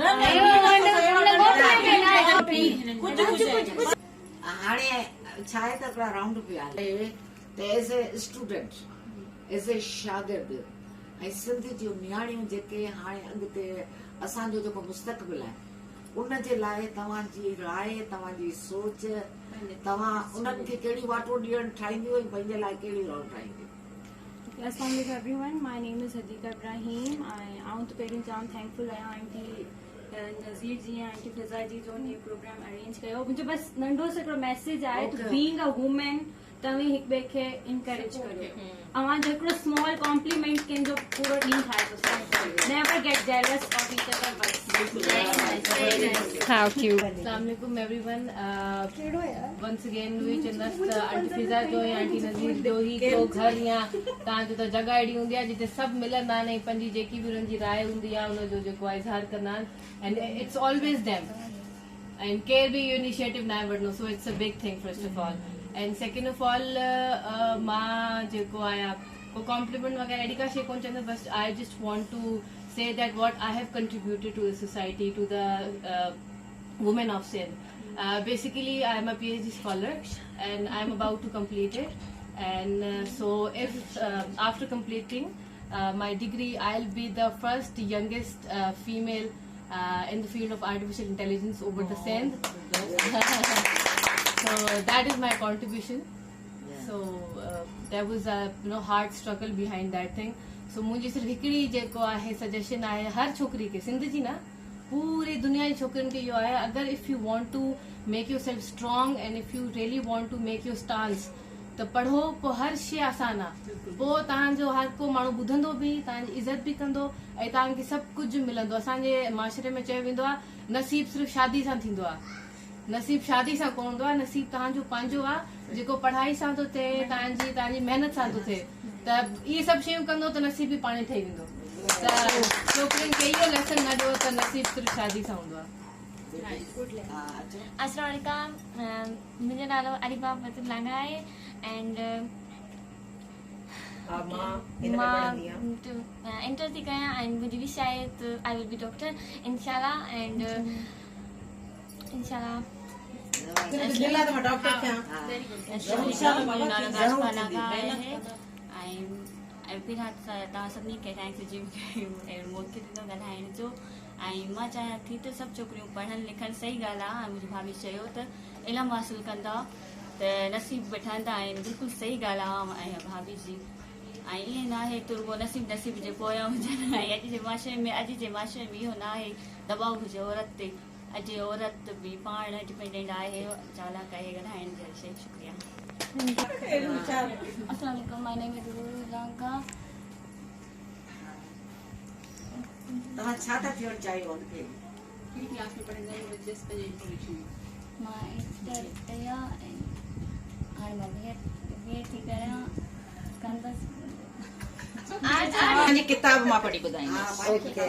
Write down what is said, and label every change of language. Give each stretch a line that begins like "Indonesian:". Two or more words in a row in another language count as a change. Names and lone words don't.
Sindhi: हाणे छा आहे त हिकिड़ा राउंड पिया त
English: as a student as a
Sindhi: शागिर्द ऐं सिंध जूं नियाणियूं जेके हाणे अॻिते असांजो जेको मुस्तक़बिल आहे उन जे लाइ तव्हांजी राय, तव्हांजी सोच, तव्हां उन्हनि खे कहिड़ी वाटो ॾियण ठाहींदियूं ऐं पंहिंजे लाइ कहिड़ी राह ठाहींदियूं?
English: Assalamu alaikum everyone. My name is Hadika Ibrahim.
Sindhi: आऊं त पहिरीं जाम थैंकफुल आहियां आंटी नज़ीर जी ऐं आंटी फिज़ा जी जो इहो प्रोग्राम अरेंज कयो। मुंहिंजो बस नंढो सो हिकिड़ो मैसेज आहे त
English: being a woman
Sindhi: तव्हां हिक ॿिए खे इनकरेज करियो। अवां जो हिकिड़ो
English: small compliment
Sindhi: कंहिंजो पूरो ॾींहुं ठाहे थो सघे।
English: never get jealous of each other बस। How cute. Assalamualaikum everyone. Once again we
Sindhi: चंदस आंटी फिजा जो या आंटी नज़ीर जो ही जो घर या तव्हांजो त जगह अहिड़ी हूंदी आहे जिते सभु मिलंदा आहिनि ऐं पंहिंजी जेकी बि उन्हनि जी राय हूंदी आहे उनजो जेको आहे इज़हार कंदा आहिनि
English: and it's always them and care
Sindhi: बि इहो इनिशिएटिव न वठंदो
English: so it's a big thing first of all and second of all
Sindhi: मां जेको आहियां को कॉम्प्लीमेंट वग़ैरह अहिड़ी का शइ कोन चवंदमि बस
English: I just want to say that what I have contributed to the society, to the women of Sindh. Basically, I am a PhD scholar and I am about to complete it. And so if after completing my degree, I'll be the first youngest female in the field of artificial intelligence over the Sindh. So that is my contribution. So there was a hard struggle behind that thing.
Sindhi: सो मुंहिंजी सिर्फ़ु हिकिड़ी जेको आहे सजेशन आहे हर छोकिरी खे सिंध जी न पूरी दुनिया जी छोकिरियुनि खे इहो आहे अगरि
English: if you want to make yourself strong and if you really want to make your stance
Sindhi: त पढ़ो पोइ हर शइ आसान आहे पोइ तव्हांजो हर को माण्हू ॿुधंदो बि तव्हांजी इज़त बि कंदो ऐं तव्हांखे सभु कुझु मिलंदो। असांजे माशरे में चयो वेंदो आहे नसीब सिर्फ़ु शादी सां थींदो आहे। नसीब शादी सां कोन हूंदो आहे। नसीब तव्हांजो पंहिंजो आहे जेको पढ़ाई सां थो थिए तव्हांजी महिनत सां थो थिए त इहे सभु शयूं कंदो त नसीब बि पाणे ठही वेंदो। त छोकिरियुनि खे इहो लेसन न ॾियो त नसीब सिर्फ़ु शादी सां हूंदो आहे।
Arabic: السلام عليكم.
Sindhi: मुंहिंजो नालो अरीबा फतुल्लाना आहे एंड मां इंटर थी कयां एंड मुंहिंजी विश आहे त
English: I will be doctor
Sindhi: इंशाल्लाह एंड इंशाल्लाह तव्हां सभिनी खे थैंक्स जी मौक़े ॾिनो ॻाल्हाइण जो ऐं मां चाहियां थी त सभु छोकिरियूं पढ़नि लिखनि सही ॻाल्हि आहे। मुंहिंजी भाभी चयो त इल्मु हासिलु कंदा त नसीब बि ठहंदा आहिनि बिल्कुलु सही ॻाल्हि आहे ऐं भाभी जी ऐं ईअं न आहे त रुगो नसीब जे पोयां हुजनि ऐं अॼु जे माशरे में इहो न आहे दबाव हुजे औरत ते। अॼु औरत बि पाण डिपेंडेंट आहे चालाक आहे ॻाल्हाइण जे शइ शुक्रिया।
Arabic: السلام عليكم.
English: my name is Lanka.
Sindhi: तव्हां छा था थियणु चाहियो? मां इंटर कया ऐं हाणे मां बीएड थी कयां कंदसि। मुंहिंजी किताब मां पढ़ी ॿुधाईंदसि।